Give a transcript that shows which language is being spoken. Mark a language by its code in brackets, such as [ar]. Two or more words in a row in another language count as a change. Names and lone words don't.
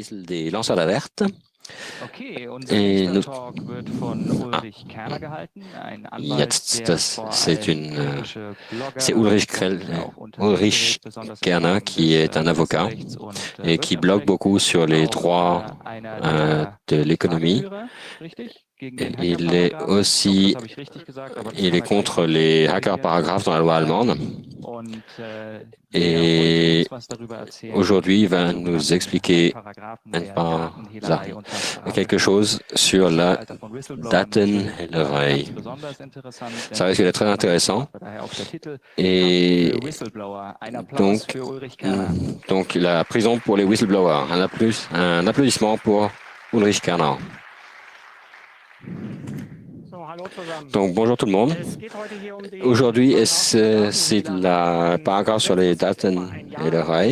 [fr] des lanceurs d'alerte. [de] Okay, unser [fr] Et [de] nächster [fr] nous, [de] Talk wird von Ulrich Kerner gehalten, ein Anwalt, jetzt, der vor [fr] c'est [de] allem politische [fr] c'est [de] Blogger und auch Unterrichte [fr] Ulrich [de] hält, besonders im [fr] Kerner, [de] Rahmen [fr] qui [de] des [fr] est un avocat [de] Presserechts und [fr] et qui blogue [de] Wirtschaftsrechts, [fr] beaucoup sur les [de] auch [fr] droits [de] einer der [fr] de l'économie. [de] Marktführer, richtig? Gegen den [fr] Il est [de] Hacker-Paragraphen. Ich hoffe, das habe ich richtig gesagt, aber das [fr] il [de] kann [fr] est [de] er gleich [fr] contre [de] noch [fr] les hacker [de] korrigieren. [fr] paragraphes dans la loi allemande. [de] Und der heute [fr] Et [de] uns was darüber erzählen [fr] aujourd'hui, il [de] wird, [fr] va [de] die [fr] nous [de] sogenannten [fr] expliquer [de] Paragraphen der Datenhehlerei und [fr] quelque chose [de] Transparenzrecht. [fr] sur [de] Im [fr] la [de] Zeitalter von Whistleblowern [fr] Datenhehlerei. [de] ganz besonders interessant, [fr] Ça [de] denn [fr] risque d'être très intéressant. [de] daher auch der Titel [fr] Et [de] Haft für Whistleblower. Ein Applaus für Ulrich Kerner. [fr] donc la prison pour les whistleblowers. Un applaudissement pour Ulrich Kerner. Donc bonjour tout le monde. Aujourd'hui, c'est la paragraphe sur les Datenhehlerei.